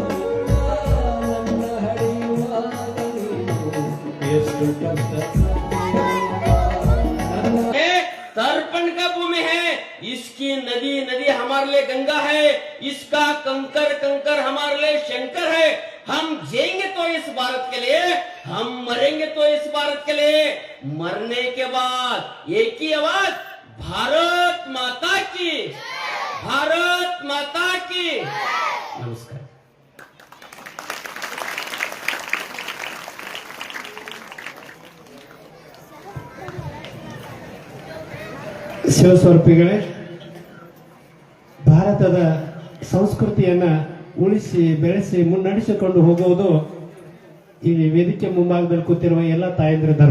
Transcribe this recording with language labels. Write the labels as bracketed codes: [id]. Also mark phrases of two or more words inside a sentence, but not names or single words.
[kn] ಎಷ್ಟು ಕಷ್ಟ [hi] का भूमि है, इसकी नदी नदी हमारे लिए गंगा है, इसका कंकर कंकर हमारे लिए शंकर है। हम जिएंगे तो इस भारत के लिए, हम मरेंगे तो इस भारत के लिए। मरने के बाद एक ही आवाज, भारत माता की, भारत माता की। नमस्कार। [kn] ಶಿವಸ್ವರೂಪಿಗಳೇ, ಭಾರತದ ಸಂಸ್ಕೃತಿಯನ್ನ ಉಳಿಸಿ ಬೆಳೆಸಿ ಮುನ್ನಡೆಸಿಕೊಂಡು ಹೋಗುವುದು ಈ ವೇದಿಕೆ ಮುಂಭಾಗದಲ್ಲಿ ಕೂತಿರುವ ಎಲ್ಲ ತಾಯಂದ್ರ ಧರ್ಮ.